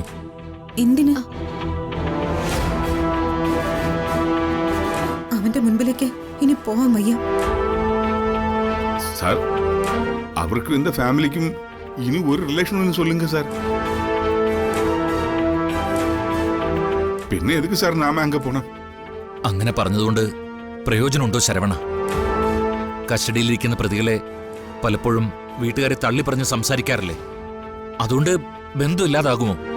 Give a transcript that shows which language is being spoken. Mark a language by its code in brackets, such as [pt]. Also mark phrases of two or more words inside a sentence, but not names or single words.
[ml] എന്തിനാ? അവന്റെ മുൻപിലേക്ക് ഇനി പോവാൻ വയ്യ. [ta] சார், அவருக்கும் இந்த ஃபேமிலிக்கும் இனி ஒரு ரிலேஷன் சொல்லுங்க சார். [ml] പിന്നെ എതുക്ക് സാർ നാമ അങ്ങ് പോണം? അങ്ങനെ പറഞ്ഞതുകൊണ്ട് പ്രയോജനമുണ്ടോ ശരവണ? കസ്റ്റഡിയിലിരിക്കുന്ന പ്രതികളെ പലപ്പോഴും വീട്ടുകാരെ തള്ളി പറഞ്ഞ് സംസാരിക്കാറില്ലേ? അതുകൊണ്ട് ബന്ധമില്ലാതാകുമോ?